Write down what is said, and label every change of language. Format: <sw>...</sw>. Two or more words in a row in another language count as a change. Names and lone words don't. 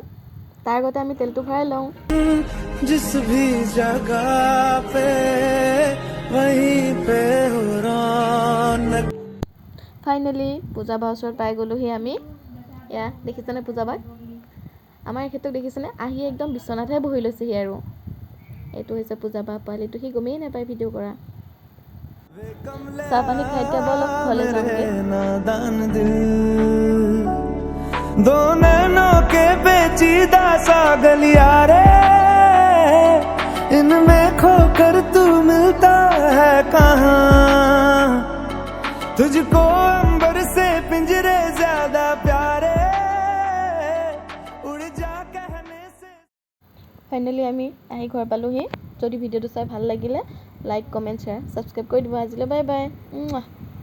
<as>তাৰ আগতে আমি তেলটো ভৰাই লওঁ। ফাইনেলি পূজাবাৰ ওচৰত পাই গ'লোহি আমি। এয়া দেখিছেনে পূজাবাক, আমাৰ এখেতক দেখিছেনে আহি একদম বিচনাতহে বহি লৈছেহি আৰু। এইটো হৈছে পূজাবা পোৱালিটো, সি গমেই নাপায় ভিডিঅ' কৰা। চাহ পানী খাই এতিয়া ব'লক ঘৰলৈ যাওঁগৈ।</as> <hi>दो नैनों के पेचीदा सा गलियारे, इनमें खोकर तू मिलता है कहाँ, तुझको अंबर से पिंजरे ज्यादा प्यारे, उड़ जा कहने से।</hi> <as>ফাইনেলি আমি আহি ঘৰ পালোহি। যদি ভিডিঅ'টো চাই ভাল লাগিলে</as> <en>like, comment, share, subscribe</en> <as>কৰি দিব। আজিলৈ</as> <en>bye bye.</en>